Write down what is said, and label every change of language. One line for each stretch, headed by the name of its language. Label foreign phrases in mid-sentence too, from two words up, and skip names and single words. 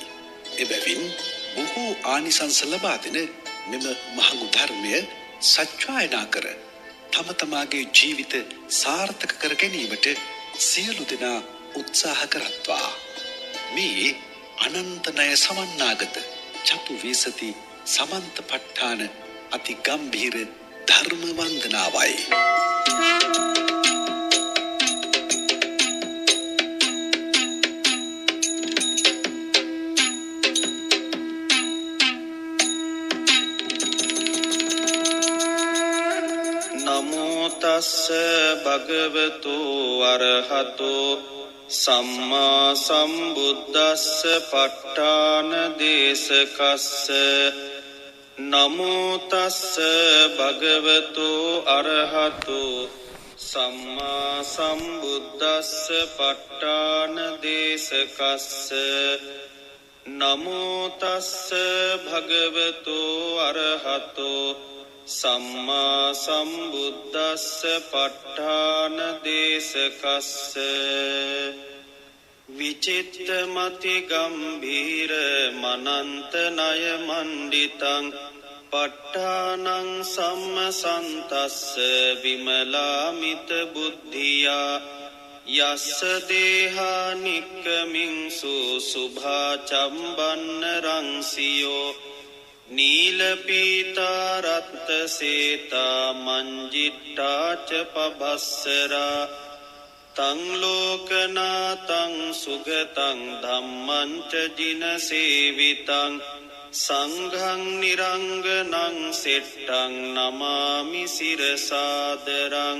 Sinhala: එබැවින් බොහෝ ආනිසංස ලබා දෙන මෙම මහඟු ධර්මය සත්‍යයනා කර තම තමාගේ ජීවිත සාර්ථක කර ගැනීමට සියලු දෙනා උත්සාහ කරත්වා. මේ අනන්ත ණය සමන්නාගත චතු විසති සමන්ත ප ဋ ාණ අති ගම්භීර ධර්ම වන්දනාවයි.
Pali: නමෝ තස්ස භගවතු අරහතෝ සම්මා සම්බුද්දස්ස ප ဋ ාණ දේශකස්ස. නමෝ තස්ස භගවතු අරහතෝ සම්මා සම්බුද්දස්ස ප ဋ ාණ දේශකස්ස. නමෝ තස්ස භගවතු අරහතෝ සම්මා සම්බුද්දස්ස ප ဋ ාණ දේශකස්ස. විචිත්තමති ගම්භීර මනන්ත ණය මණ්ඩිතං ප ဋ ාණං සම්මසන්තස්ස විමලාමිත බුද්ධියා යස්ස දේහා නික්කමින්සු සුභා චම්බන්න රංසියෝ නීල පීතා රත්ත සේතා මංජිට්ටා ච පබස්සරා තං ලෝකනාතං සුගතං ධම්මං ච ජින සේවිතං සංඝං නිරංගනං සෙට්ටං නමාමි සිරසාදරං.